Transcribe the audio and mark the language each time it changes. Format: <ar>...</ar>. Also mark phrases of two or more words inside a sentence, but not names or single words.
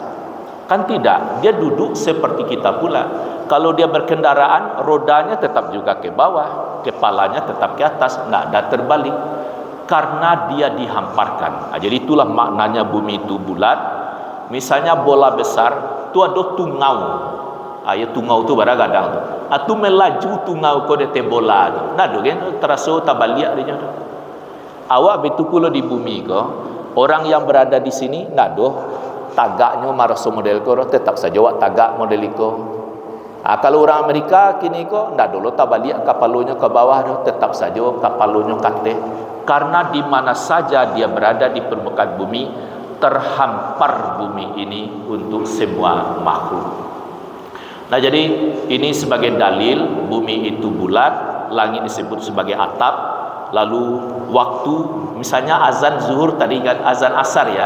<id>Kan tidak, dia duduk seperti kita pula. Kalau dia berkendaraan, rodanya tetap juga ke bawah, kepalanya tetap ke atas, tidak ada terbalik. Karena dia dihamparkan. Jadi itulah maknanya bumi itu bulat, misalnya bola besar tu ada tungau. Ya tungau tu kadang tu.</id> <min>Atu melaju tungau ko de bola tu. Nado kan teraso tabaliak dia tu. Awak betul di bumi ko, orang yang berada di sini nado tagaknya maraso model ko tetap saja awak tagak model iko. Kalau orang Amerika kini ko ndak dulu tabaliak kapalonya ke bawah tu tetap saja kapalonya kate.</min> <id>Karena di mana saja dia berada di permukaan bumi, terhampar bumi ini untuk semua makhluk. Nah, jadi ini sebagai dalil bumi itu bulat, langit disebut sebagai atap. Lalu waktu, misalnya azan zuhur tadi kan azan asar ya.</id>